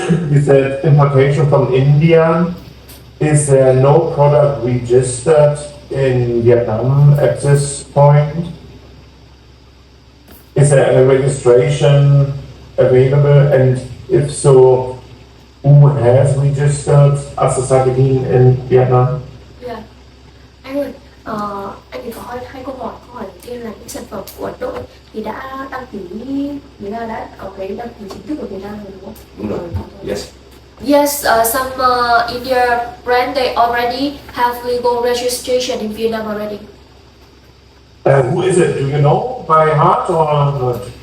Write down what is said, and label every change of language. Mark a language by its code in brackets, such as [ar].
[en] You said importation from India. Is there no product registered in Vietnam at this point? Is there a registration available? And if so, who has registered azacitidine in Vietnam? Yeah. [vi] Anh ơi, anh thì có hai câu hỏi. Câu hỏi đầu tiên là những sản phẩm của Ấn Độ thì đã đăng ký, nghĩa là đã có cái đăng ký chính thức ở Việt Nam rồi đúng không? Đúng rồi. [en] Yes. Yes, some India brand they already have legal registration in Vietnam already. Who is it? Do you know by heart or not?